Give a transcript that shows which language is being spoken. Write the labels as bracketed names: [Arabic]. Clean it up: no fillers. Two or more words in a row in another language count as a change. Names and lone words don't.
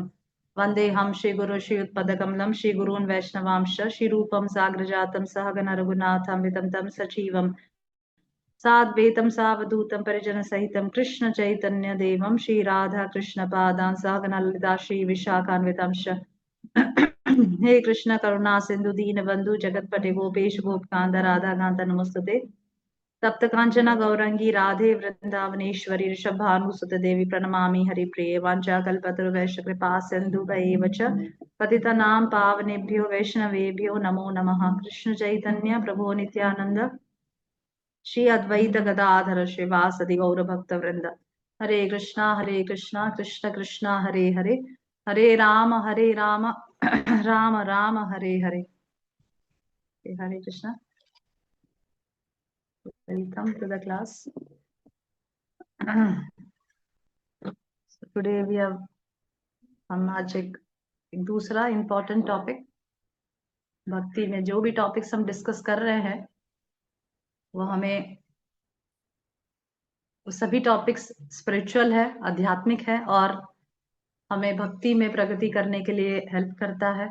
[Sanskrit] वन्देऽहं श्रीगुरु श्रीयुत्पदकमलं श्रीगुरून् वैष्णवांश्च श्रीरूपं साग्रजातं सहगण रघुनाथान्वितं तं सजीवम् साद्वैतं सावधूतं परिजनसहितं कृष्ण चैतन्य देवं श्रीराधा कृष्ण पादान् सहगण ललिता श्रीविशाखान्वितांश्च। हे कृष्ण करुणा सिंधु दीन बंधु जगतपते गोपेश गोपकांत राधा कांत नमस्तुते। तप्त कांचना गौरंगी राधे वृंदावनेश्वरी ऋषभानुसुत देवी प्रणमामि हरिप्रिये। वाञ्छाकल्पतरुभ्यश्च कृपा सिन्धुभ्येव च पतितानां पावनेभ्यो वैष्णवेभ्यो नमो नमः। कृष्ण चैतन्य प्रभु नित्यानंद श्री अद्वैत गदाधर श्रीवासदि गौर भक्त वृंद। हरे कृष्णा कृष्ण कृष्णा हरे हरे, हरे राम राम राम हरे हरे। हरे कृष्णा, [English] Welcome to the class. Today we have, [Hindi] हम आज एक दूसरा [English] important topic, [Hindi] भक्ति में जो भी टॉपिक्स हम डिस्कस कर रहे हैं वो हमें, वो सभी टॉपिक्स स्पिरिचुअल है, आध्यात्मिक है और हमें भक्ति में प्रगति करने के लिए हेल्प करता है।